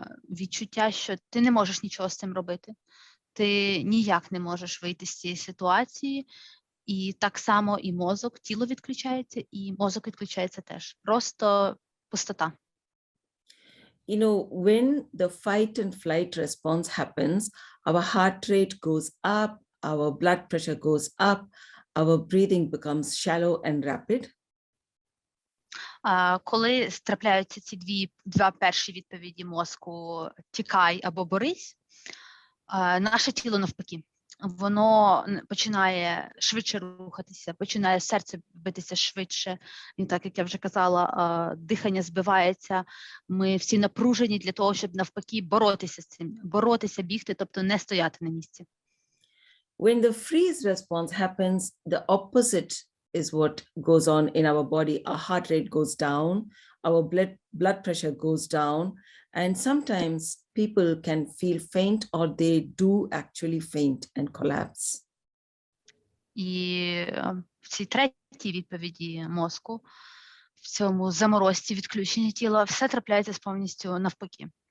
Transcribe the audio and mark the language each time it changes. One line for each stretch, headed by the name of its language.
Ukrainian: Відчуття, що ти не можеш нічого з цим робити. Ти ніяк не можеш вийти з цієї ситуації. І так само і мозок, тіло відключається, і мозок відключається теж. Просто пустота.
English: You know, when the fight and flight response happens, our heart rate goes up, our blood pressure goes up, our breathing becomes shallow and rapid.
Ukrainian: Коли трапляються ці два перші відповіді мозку «тікай» або «борись», наше тіло навпаки. Воно починає швидше рухатися, починає серце битися швидше. І так, як я вже казала, дихання збивається. Ми всі напружені для того, щоб навпаки боротися з цим, боротися, бігти, тобто не стояти на місці.
English: When the freeze response happens, the opposite is what goes on in our body. Our heart rate goes down, our blood pressure goes down, and sometimes people can feel faint or they do actually faint and collapse.
Ukrainian: І в цій третій відповіді мозку, в цьому заморозці, відключенні тіла, все трапляється повністю навпаки.